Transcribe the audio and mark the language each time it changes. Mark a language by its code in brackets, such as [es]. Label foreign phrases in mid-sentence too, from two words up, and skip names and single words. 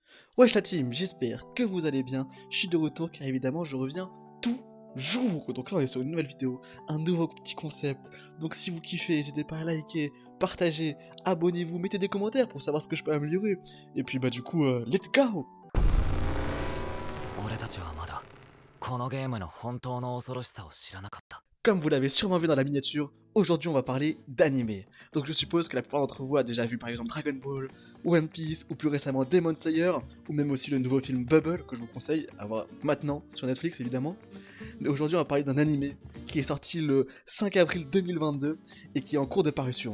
[fr] Wesh la team, j'espère que vous allez bien. Je suis de retour car évidemment je reviens toujours. Donc là on est sur une nouvelle vidéo, un nouveau petit concept. Donc si vous kiffez, n'hésitez pas à liker, partager, abonnez-vous, mettez des commentaires pour savoir ce que je peux améliorer. Et puis bah du coup, [en] let's go! [ja] 俺たちはまだこのゲームの本当の恐ろしさを知らなかった。 [fr] Comme vous l'avez sûrement vu dans la miniature, aujourd'hui on va parler d'animé. Donc je suppose que la plupart d'entre vous a déjà vu par exemple Dragon Ball, One Piece ou plus récemment Demon Slayer, ou même aussi le nouveau film Bubble que je vous conseille à voir maintenant sur Netflix évidemment. Mais aujourd'hui on va parler d'un animé qui est sorti le 5 avril 2022 et qui est en cours de parution.